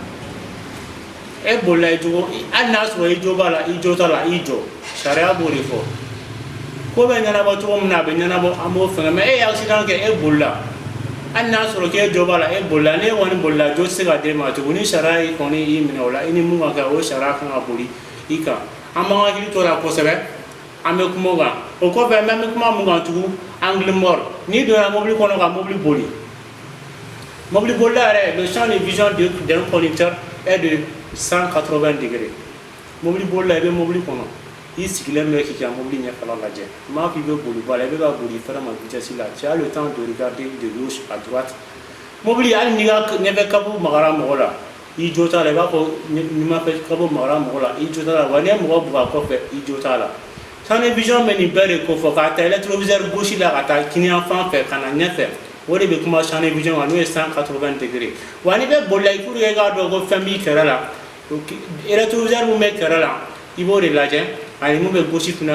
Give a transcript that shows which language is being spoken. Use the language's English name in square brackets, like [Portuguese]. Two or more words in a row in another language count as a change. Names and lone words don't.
[Bambara] i jogo hali n'a sɔrɔ i jo b'a la i jo t'a la i jɔ sariya b'o de fɔ ko bɛ ɲɛnabɔ cogo min na a bɛ ɲɛnabɔ an b'o fɛngɛ mais e ye accident kɛ e bolila hali n'a sɔrɔ k'e jo b'a la e bolila n'e kɔni bolila jo tɛ se ka d'e ma tugun ni sariya kɔni y'i minɛ o la i ni mun ka kɛ o sariya kan ka boli i kan an b'an hakili to o la kosɛbɛ an bɛ kuma o kan o kɔfɛ n bɛ kuma mun kan tugun [French] angle mort [Bambara] n'i donna mobili kɔnɔ ka mobili boli mobili bolila yɛrɛ [French] le champ de vision d'un conducteur est de 180 degrés [Bambara] mobili bolila i bɛ mobili kɔnɔ i sigilen bɛ k'i ka mobili ɲɛfɛla lajɛ n m'a fɔ i bɛ boli ba la i bɛ ka boli fɛrɛ ma vitesse la [French] tu as le temps de regarder de gauche à droite [Bambara] mobili hali n'i ka ɲɛfɛ kabu magara mɔgɔ la i jo t'a la i b'a fɔ ɲɛfɛ kabu magara mɔgɔ la i jo t'a la wa n'i ye mɔgɔ bugɔ a kɔfɛ i jo t'a la [French] champ de vision [Bambara] bɛ nin bɛɛ de ko fɔ k'a ta [French] rétroviseur gauche [Bambara] la ka taa kiniyan fan fɛ ka na ɲɛfɛ o de bɛ kuma [French] champ de vision [Bambara] kan n'o ye 180 degrés wa n'i bɛ bolila [French] pour que [Bambara] i k'a dɔn ko fɛn b'i kɛrɛ la rétroviseur mun bɛ kɛrɛ la i b'o de lajɛ ani mun bɛ gauche fana